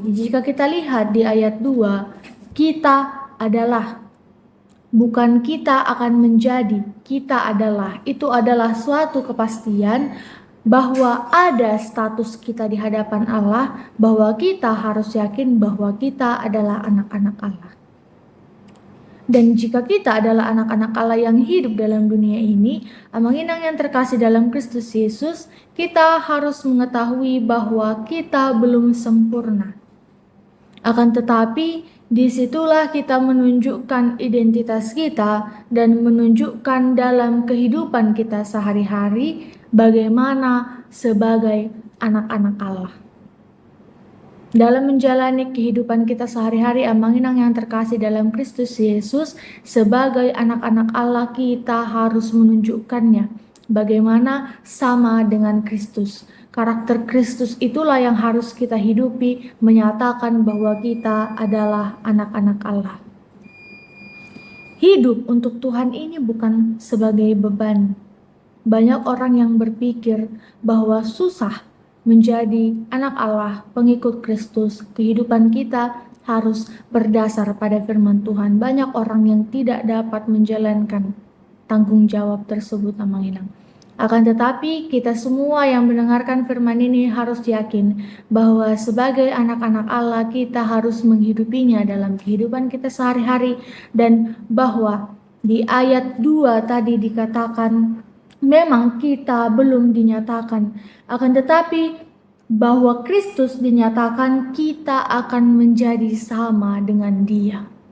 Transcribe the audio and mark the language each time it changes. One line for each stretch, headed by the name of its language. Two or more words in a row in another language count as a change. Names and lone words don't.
Indonesian: Jika kita lihat di ayat 2, kita adalah, bukan kita akan menjadi, kita adalah. Itu adalah suatu kepastian bahwa ada status kita di hadapan Allah, bahwa kita harus yakin bahwa kita adalah anak-anak Allah. Dan jika kita adalah anak-anak Allah yang hidup dalam dunia ini, amang-inang yang terkasih dalam Kristus Yesus, kita harus mengetahui bahwa kita belum sempurna. Akan tetapi, disitulah kita menunjukkan identitas kita dan menunjukkan dalam kehidupan kita sehari-hari bagaimana sebagai anak-anak Allah. Dalam menjalani kehidupan kita sehari-hari, amang-inang yang terkasih dalam Kristus Yesus, sebagai anak-anak Allah kita harus menunjukkannya bagaimana sama dengan Kristus. Karakter Kristus itulah yang harus kita hidupi, menyatakan bahwa kita adalah anak-anak Allah. Hidup untuk Tuhan ini bukan sebagai beban. Banyak orang yang berpikir bahwa susah menjadi anak Allah, pengikut Kristus. Kehidupan kita harus berdasar pada firman Tuhan. Banyak orang yang tidak dapat menjalankan tanggung jawab tersebut, amang-inang. Akan tetapi kita semua yang mendengarkan firman ini harus yakin bahwa sebagai anak-anak Allah kita harus menghidupinya dalam kehidupan kita sehari-hari, dan bahwa di ayat 2 tadi dikatakan memang kita belum dinyatakan, akan tetapi bahwa Kristus dinyatakan kita akan menjadi sama dengan Dia.